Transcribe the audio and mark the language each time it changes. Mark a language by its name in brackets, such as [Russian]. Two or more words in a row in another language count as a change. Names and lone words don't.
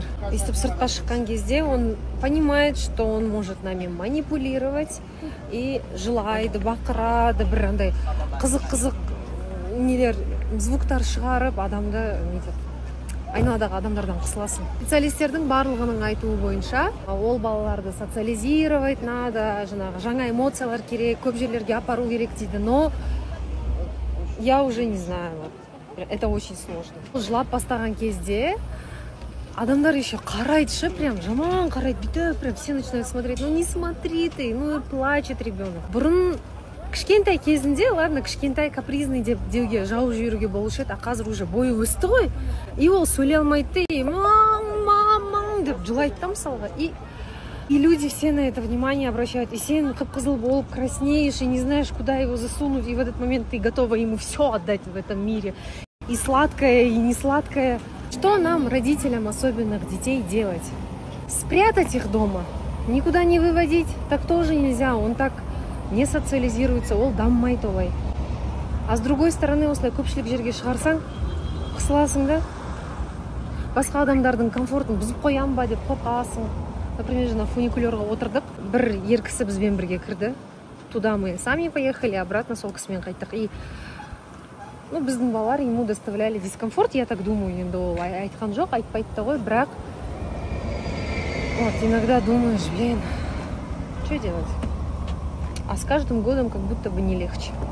[Kazakh] Естіп сыртқа шыққан кезде [Russian] он понимает, что он может нами манипулировать [Kazakh] и жылайды, бақырады, бір андай қызық нелер, звуктар шығарып адамды айналадағы адамдардан қысыласың. Специалистердің барлығының айтуы бойынша, ол балаларды [Russian] социализировать надо, [Kazakh] жаңа эмоциялар керек, көп жерлерге апару керек дейді, [Russian] но я уже не знаю. Это очень сложно. [Kazakh] Жылап бастаған кезде адамдар еще қарайды, прям жаман қарайды, бүйтіп, [Russian] прям все начинают смотреть. Ну не смотри ты, ну плачет ребенок. Бұрын кішкентай кезінде, ладно, кішкентай капризный деуге жауып жіберуге болушы еді, а қазір уже бойы өсті ғой. И ол сөйлей алмайды, и мам деп жылайды да мысалға. И люди все на это внимание обращают. [Kazakh] И сен қып-қызыл болып краснеешь, [Russian] и не знаешь, куда его засунуть. И в этот момент ты готова ему все отдать в этом мире. И сладкое, и не сладкое. Что нам, родителям особенных детей, делать? Спрятать их дома? Никуда не выводить? Так тоже нельзя. Он так не социализируется, [Kazakh] ол даммайды олай. [Russian] А с другой стороны, [Kazakh] осылай көпшілік жерге шығарсаң, қысыласың да, басқа адамдардың комфортын бұзып қоям ба деп қорқасың. [Russian] Например, на [Kazakh] фуникулерға отырдық, бір ер кісі бізбен бірге кірді. [Russian] Туда мы сами поехали, обратно [Kazakh] сол кісімен қайттық. [Russian] И [Kazakh] біздің балалар [Russian] ему доставляли дискомфорт, я так думаю, [Kazakh] енді ол айтқан жоқ, айтпайды да ғой, бірақ [Russian] вот иногда думаешь, блин, что делать? А с каждым годом как будто бы не легче.